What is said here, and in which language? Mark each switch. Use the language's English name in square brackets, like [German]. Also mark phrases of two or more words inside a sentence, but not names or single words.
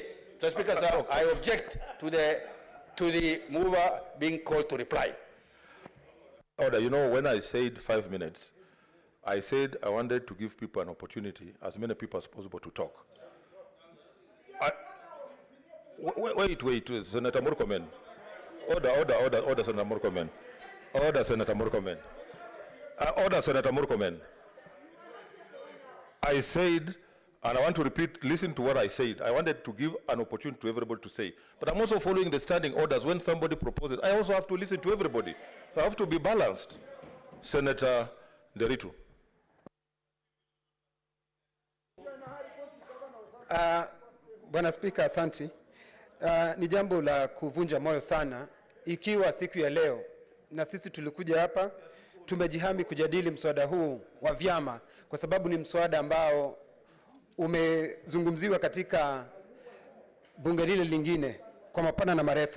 [English] So, Speaker, sir, I object to the mover being called to reply. Order. When I said 5 minutes, I said I wanted to give people an opportunity, as many people as possible, to talk. Wait, Senator Murkomen. Order, Senator Murkomen. Order, Senator Murkomen. Order, Senator Murkomen. I said, and I want to repeat, listen to what I said. I wanted to give an opportunity to everybody to say. But I'm also following the standing orders. When somebody proposes, I also have to listen to everybody. I have to be balanced. Senator Nderitu. [Swahili] Bwana Spika, asante. Ni jambo la kuvunja moyo sana ikiwa siku ya leo na sisi tulikuja hapa tumejihami kujadili mswada huu wa vyama kwa sababu ni mswada ambao umezungumziwa katika bunge lile lingine kwa mapana na marefu.